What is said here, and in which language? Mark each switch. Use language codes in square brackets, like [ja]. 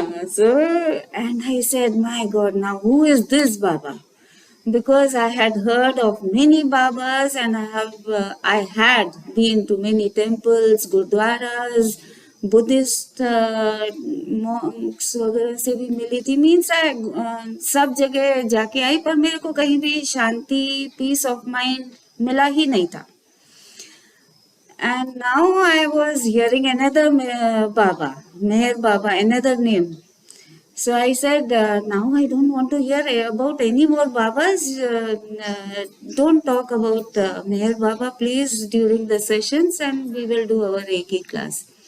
[en] So and I said, my God, now who is this Baba? Because I had heard of many Babas and I had been to many temples, gurdwaras, [hi] Buddhist Monks वगैरह से भी मिली थी। Means सब जगह जाके आई पर मेरे को कहीं भी शांति, [en] peace of mind [hi] मिला ही नहीं था। [en] And now I was hearing another Baba, Meher Baba, another name. So I said, now I don't want to hear about any more Babas. Don't talk about Meher Baba, please, during the sessions, and we will do our Reiki class.